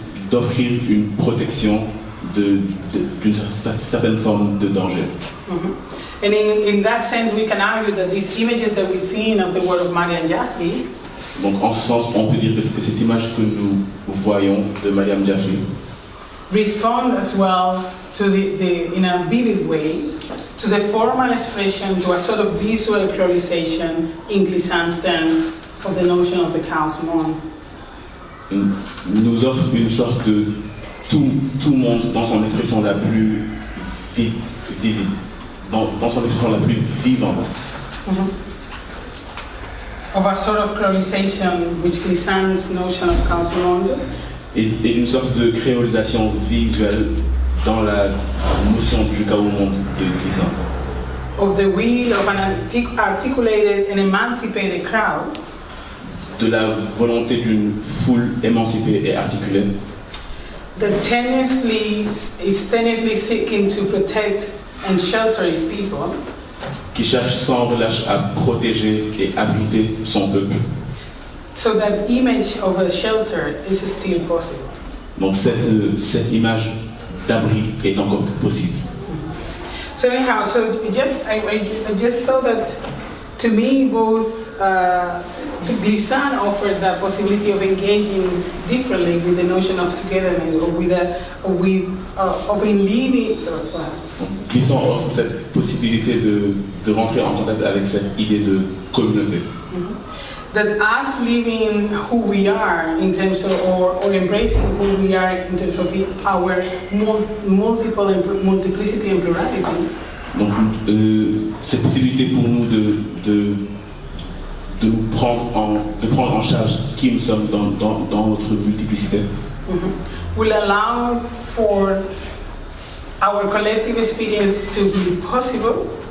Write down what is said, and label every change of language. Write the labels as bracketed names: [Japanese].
[French] D'offrir une protection d'une certaine forme de danger. Mm-hmm. [English] And in that sense, we can argue that these images that we've seen of the work of Mariam Jaffrey. [French] Donc en ce sens, on peut dire que cette image que nous voyons de Mariam Jaffrey [English] respond as well to in a vivid way to the formal expression, to a sort of visual characterization in Glissant's terms of the notion of the chaos monde. [French] nous offre une sorte de tout le monde dans son expression la plus vivante, dans son expression la plus vivante. [English] Of a sort of creolization which Glissant's notion of chaos monde. [French] Et une sorte de créolisation visuelle dans la notion du chaos monde de Glissant. [English] Of the will of an articulated and emancipated crowd. [French] De la volonté d'une foule émancipée et articulée. [English] That is tenaciously seeking to protect and shelter its people. [French] Qui cherche sans relâche à protéger et abriter son peuple. [English] So that image of a shelter is still possible. [French] Donc cette image d'abri est encore possible. [English] So anyhow, I just thought that to me both Glissant offered the possibility of engaging differently with the notion of togetherness or of in living. [French] Glissant offre cette possibilité de rentrer en contact avec cette idée de communauté. [English] That us living who we are in terms of, or embracing who we are in terms of our multiplicity and plurality. [French] Donc cette possibilité pour nous de nous prendre en charge qui nous sommes dans notre multiplicité. [English] Will allow for our collective experience to be possible.